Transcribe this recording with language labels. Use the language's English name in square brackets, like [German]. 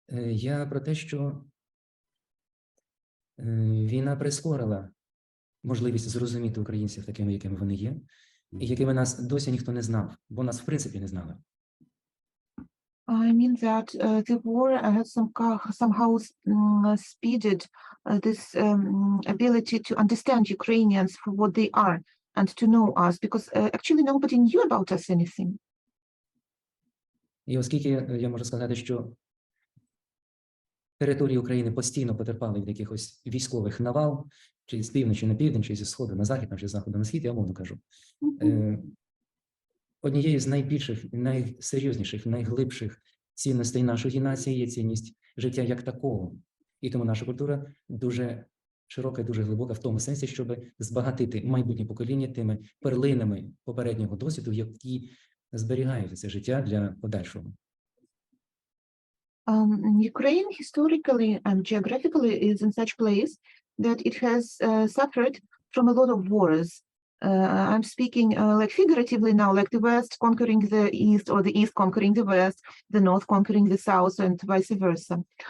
[Ukrainian] Я про те, що війна прискорила можливість зрозуміти українців такими, якими вони є, і якими нас досі ніхто не знав, бо нас в принципі не знали. [English] I mean that the war has somehow speeded this ability to understand Ukrainians for what they are, and to know us, because actually nobody knew about us anything. [Ukrainian] І оскільки я можу сказати, що території України постійно потерпали від якихось військових навал, чи з півночі на південь, чи зі сходу на захід, чи з заходу на схід, я умовно кажу. Однією з найбільших, найсерйозніших, найглибших цінностей нашої нації є цінність життя як такого. І тому наша культура дуже широка і дуже глибока в тому сенсі, щоб збагатити майбутнє покоління тими перлинами попереднього досвіду, які зберігають це життя для подальшого. [English] Ukraine historically and geographically is in such place that it has suffered from a lot of wars. I'm speaking like figuratively now, like the West conquering the East or the East conquering the West, the North conquering the South, and vice versa.